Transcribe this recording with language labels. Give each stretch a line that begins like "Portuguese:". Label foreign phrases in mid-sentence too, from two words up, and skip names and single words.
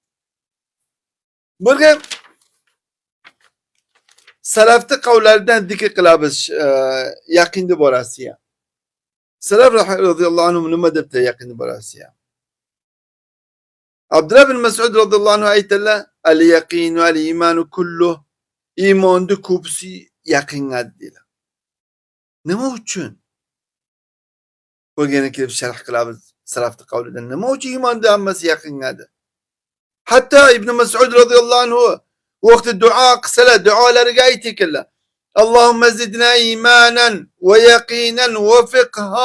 Uzbek: Burga salafni qavllaridan zikr qilamiz yaqinni borasiga. Salaf
Arabic: رضي الله عنه
Uzbek: nima debdi yaqinni borasiga? Abdullah bin Mas'ud
Arabic: رضي الله عنه
Uzbek: aytdilar:
Arabic: "اليقين الإيمان كله."
Uzbek: Iymonni ko'pisi yaqinga dedilar. Nima uchun? Bo'lgani kelib sharh qilamiz salafni qavlidan. Nima uchun iymonda hammasi yaqinga dedi? Hatto Ibn Mas'ud
Arabic: رضي الله عنه
Uzbek: vaqti duo qilsalar, duolariga aytdilar:
Arabic: "اللهم زدنا إيمانا ويقينا وفقها."